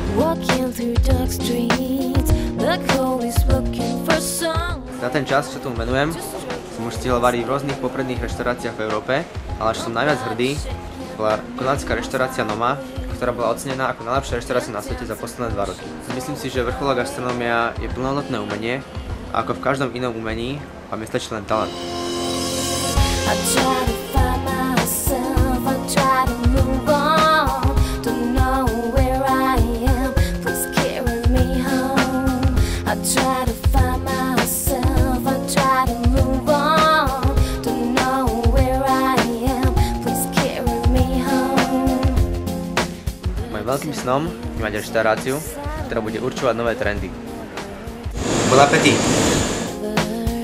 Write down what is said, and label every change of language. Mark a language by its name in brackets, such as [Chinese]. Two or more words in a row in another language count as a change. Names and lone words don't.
[Slovak] Za ten čas, čo tomu venujem, som už stihol variť v rôznych popredných reštauráciách v Európe, ale čo som najviac hrdý, bola konánska reštaurácia Noma, ktorá bola ocenená ako najlepšia reštaurácia na svete za posledné 2 roky. Myslím si, že vrcholová gastronómia je plnohodnotné umenie a ako v každom inom umení vám je stačí len talent. [English] I try to find myself, I try to move on, don't know where I am, please carry me home. I try to find myself, I try to move on, don't know where I am, please carry me home. [Slovak] Mojím veľkým snom je mať reštauráciu, ktorá bude určovať nové trendy. [French] Bon appétit!